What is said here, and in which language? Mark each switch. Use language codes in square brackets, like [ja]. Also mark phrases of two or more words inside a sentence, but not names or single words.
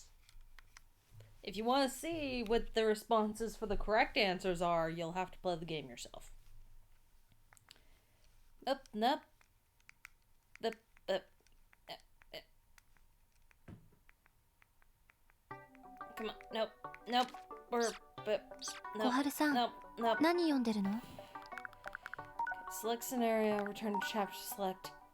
[en] If you want to see what the responses for the correct answers are, you'll have to play the game yourself. Nope, nope. Nope, nope. Come on, nope, nope. Nope, Koharu-san, nope, nope. [ja] 何読んでるの? [en] Select scenario, return to chapter select.